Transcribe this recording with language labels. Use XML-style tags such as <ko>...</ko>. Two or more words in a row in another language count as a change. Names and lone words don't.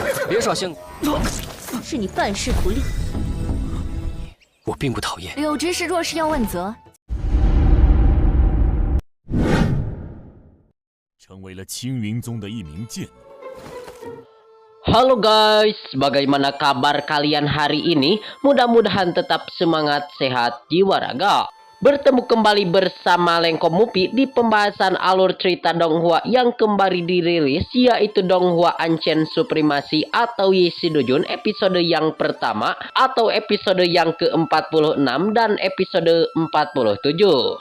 <zh>别耍性子，是你办事不力。我并不讨厌。柳执事若是要问责，成为了青云宗的一名剑。</zh> <id>Halo guys, bagaimana kabar kalian hari ini? Mudah-mudahan tetap semangat, sehat, jiwa raga. Bertemu kembali bersama Lengko Mupi di pembahasan alur cerita Donghua yang kembali dirilis, yaitu Donghua Ancient Supremacy atau Yeshidojun episode yang pertama atau episode yang ke-46 dan episode 47.</id>